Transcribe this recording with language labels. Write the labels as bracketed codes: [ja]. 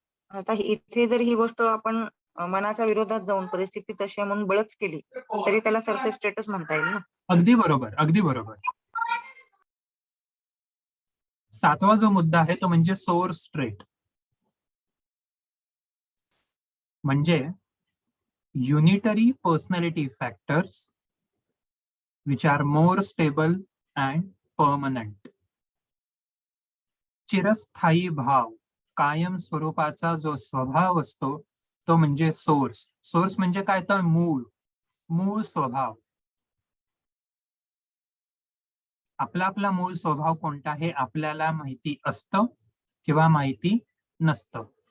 [mr] आता इथे जर ही गोष्ट आपण मनाच्या विरोधात जाऊन परिस्थिती तशी आहे म्हणून बळच केली तरी त्याला सरफेस स्टेटस म्हणता येईल ना. अगदी बरोबर अगदी बरोबर. 7वा जो मुद्दा आहे तो म्हणजे सोर्स ट्रेट. [en] म्हणजे unitary personality factors which are more stable and permanent. [mr] चिरस्थायी भाव, कायम स्वरूपाचा जो स्वभाव असतो तो म्हणजे सोर्स. सोर्स म्हणजे काय तर मूळ स्वभाव. आपला मूळ स्वभाव कोणता हे आपल्याला माहिती असतं किंवा माहिती नसतं.